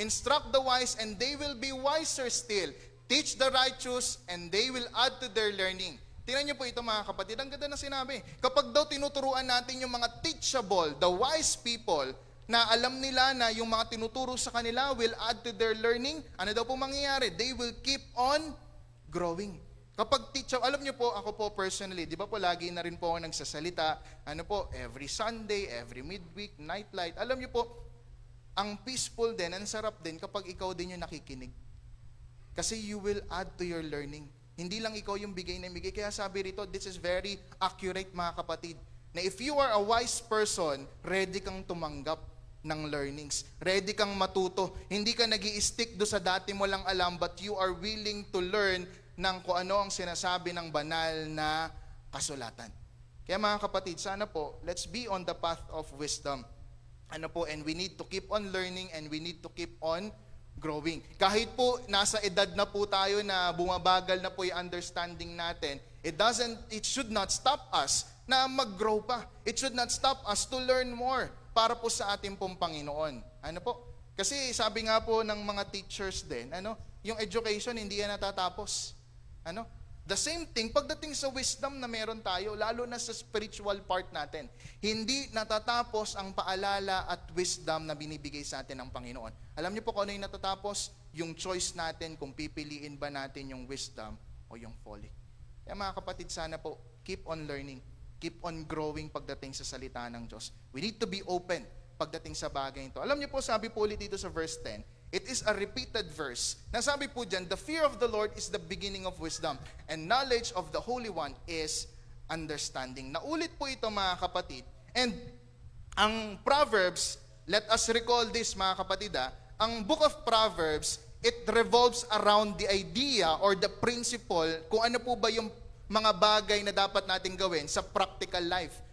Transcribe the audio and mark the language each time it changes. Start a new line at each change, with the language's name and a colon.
English: Instruct the wise and they will be wiser still. Teach the righteous and they will add to their learning.
Filipino: Tingnan niyo po ito, mga kapatid, ang ganda na sinabi. Kapag daw tinuturuan natin yung mga teachable,
English: the wise people,
Filipino: na alam nila na yung mga tinuturo sa kanila
English: will add to their learning,
Filipino: ano daw po mangyayari?
English: They will keep on growing.
Filipino: Kapag teachable, alam niyo po, ako po personally, di ba po lagi na rin po ako nagsasalita,
English: every Sunday, every midweek,
Filipino: nightlight, alam niyo po, ang peaceful din, ang sarap din kapag ikaw din yung nakikinig.
English: Kasi you will add to your learning.
Filipino: Hindi lang ikaw yung bigay na bigay. Kaya sabi rito,
English: this is very accurate,
Filipino: mga kapatid.
English: Na if you are a wise person,
Filipino: ready kang tumanggap ng
English: learnings.
Filipino: Ready kang matuto. Hindi ka nag-i-stick do sa dati mo lang alam,
English: but you are willing to learn
Filipino: ng kung ano ang sinasabi ng banal na kasulatan. Kaya mga kapatid, sana po,
English: let's be on the path of wisdom. And we need to keep on learning and we need to keep on growing.
Filipino: Kahit po nasa edad na po tayo na bumabagal na po yung understanding natin,
English: it should not stop us
Filipino: na mag-grow pa.
English: It should not stop us to learn more
Filipino: para po sa ating pong Panginoon. Kasi sabi nga po ng mga teachers din, yung education hindi yan natatapos.
English: The same thing,
Filipino: pagdating sa wisdom na meron tayo, lalo na sa spiritual part natin, hindi natatapos ang paalala at wisdom na binibigay sa atin ng Panginoon. Alam niyo po kung ano yung natatapos? Yung choice natin kung pipiliin ba natin yung wisdom o yung folly. Kaya mga kapatid, sana po,
English: keep on learning, keep on growing
Filipino: pagdating sa salita ng Diyos.
English: We need to be open
Filipino: pagdating sa bagay ito. Alam niyo po, sabi po ulit dito sa verse 10,
English: it is a repeated verse.
Filipino: Nasabi po dyan,
English: the fear of the Lord is the beginning of wisdom, and knowledge of the Holy One is understanding.
Filipino: Naulit po ito, mga kapatid.
English: And ang Proverbs, let us recall this, mga kapatid, ang book of Proverbs, it revolves around the idea or the principle
Filipino: kung ano po ba yung mga bagay na dapat natin gawin sa
English: practical life.